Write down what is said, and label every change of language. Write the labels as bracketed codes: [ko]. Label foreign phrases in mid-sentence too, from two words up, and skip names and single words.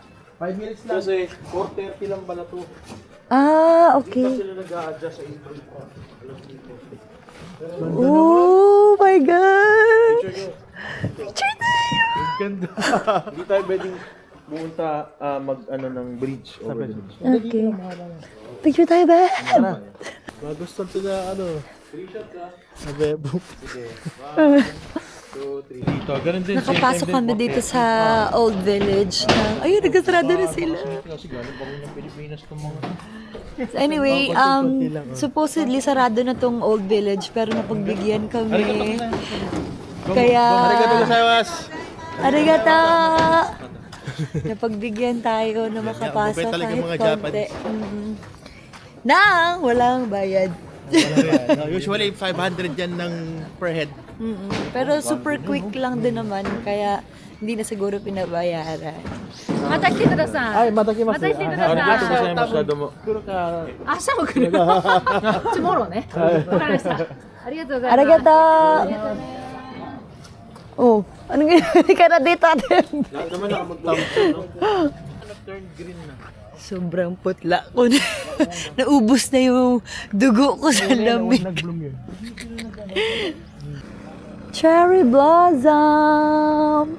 [tl] 5 minutes lang. Kasi 4:30 lang pala to. Ah, okay. Sila nag-a-adjust sa intro. [en] Oh my God! [tl] Picture tayo! Ganda. Hindi tayo pwedeng pumunta mag-ano ng bridge. [en] Over the bridge. [tl] Okay. Picture tayo ba? Magustuhan sila sa bebo. Dito, ganun din. Nakapasok kami dito sa Old Village. Ayun, nagkasarado na sila. Kasi galing pa rin ng Pilipinas itong mga... So anyway, supposedly sarado na tong Old Village pero napagbigyan kami. Kaya... [ja] ありがとうございます. Arigata! [tl] Napagbigyan tayo na makapasok Mabait talaga kahit mga konti. Nang walang bayad. No, usually 500 yan ng [en] per head. [tl] Pero super quick lang din naman kaya hindi na siguro pinabayaran. [ja] また来てください。 mataki また来てくだ Arigato さい。ございます、どうも. 明日も来る。チモローね。わかりました。ありがとうございます。 Arigata! [tl] Oh, anong ginagawa ka na dito atin? Lahat naman nakamag-thumbs no? [en] Turn green na. [tl] Sobrang putla ko na. Naubos na yung dugo ko sa lamig. [en] Cherry blossom!